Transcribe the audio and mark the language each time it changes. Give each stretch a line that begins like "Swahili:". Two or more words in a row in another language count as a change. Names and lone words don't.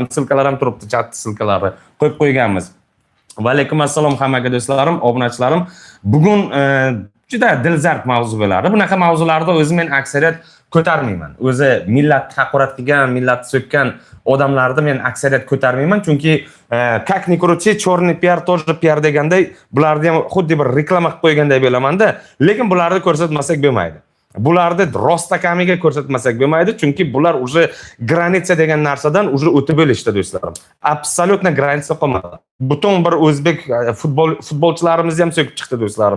Uzbek: Silkalar ham turibdi, chat silkalari qo'yib qo'yganmiz. Va alaykum assalom hammaga do'stlarim, obunachilarim. Bugun juda dilzarb mavzu bo'ladi. Bunaqa mavzularda o'zim men aksariyat ko'tarmayman. O'zi millat haqorat qilgan, millat so'kkan odamlarni men aksariyat ko'tarmayman, chunki
Russian: как ни крути, черный пиар тоже пиар
Uzbek: deganday, bularni ham xuddi bir reklama qilib qo'ygandek bo'lamanda, lekin bularni ko'rsatmasak bo'lmaydi. Bularni rostakamiga ko'rsatmasak bo'lmaydi, chunki bular
Russian: уже граница
Uzbek: degan narsadan уже o'tib bo'lishdi do'stlarim.
Russian: Абсолютно граница
Uzbek: qolmadi. Butun bir o'zbek futbolchilarimiz ham so'kib chiqdi do'stlarim.